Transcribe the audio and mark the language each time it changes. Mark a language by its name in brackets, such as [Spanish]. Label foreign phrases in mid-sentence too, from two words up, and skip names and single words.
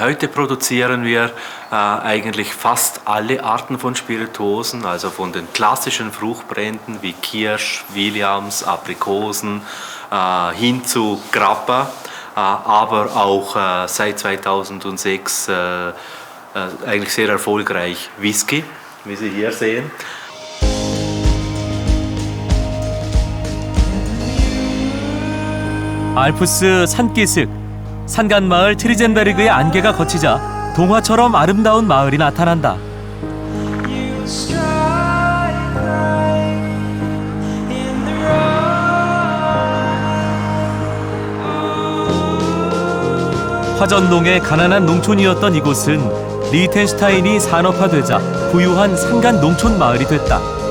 [German] Heute produzieren wir eigentlich fast alle Arten von Spirituosen, also von den klassischen Fruchtbränden wie Kirsch, Williams, Aprikosen hin zu Grappa, aber auch seit 2006 eigentlich sehr erfolgreich Whisky, wie Sie hier sehen. [Korean] 알프스 산기슭, 산간마을 트리젠베르그의 안개가 걷히자 동화처럼 아름다운 마을이 나타난다. 화전동의 가난한 농촌이었던 이곳은 리히텐슈타인이 산업화되자 부유한 산간 농촌 마을이 됐다.